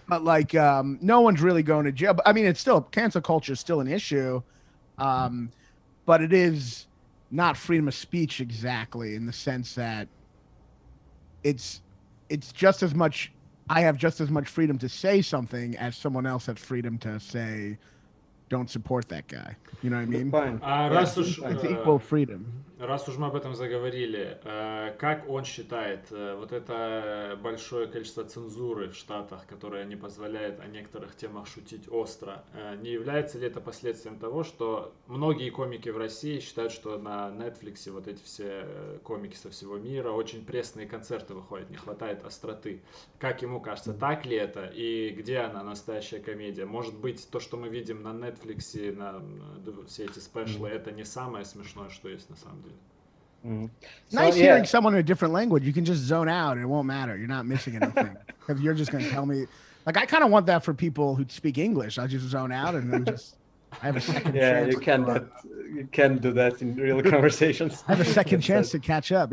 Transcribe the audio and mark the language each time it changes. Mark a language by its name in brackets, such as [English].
[English] But like, no one's really going to jail. But it's still cancel culture is still an issue. But it is not freedom of speech exactly, in the sense that it's just as much, I have just as much freedom to say something as someone else has freedom to say, don't support that guy. You know what I mean? Fine. [Russian] Раз уж, [English] It's equal freedom. [Russian] раз уж мы об этом заговорили, как он считает, вот это большое количество цензуры в Штатах, которое не позволяет о некоторых темах шутить остро, не является ли это последствием того, что многие комики в России считают, что на Netflix вот эти все комики со всего мира очень пресные концерты выходят, не хватает остроты. Как ему кажется, так ли это и где она, настоящая комедия? Может быть, то, что мы видим на Netflix, на все эти спешлы, это не самое смешное, что есть на самом деле? [English] Nice hearing someone in a different language. You can just zone out and it won't matter. You're not missing anything because you're just going to tell me. Like, I kind of want that for people who speak English. I just zone out and then just I have a second chance. You can't do that in real conversations. I have a second chance to catch up.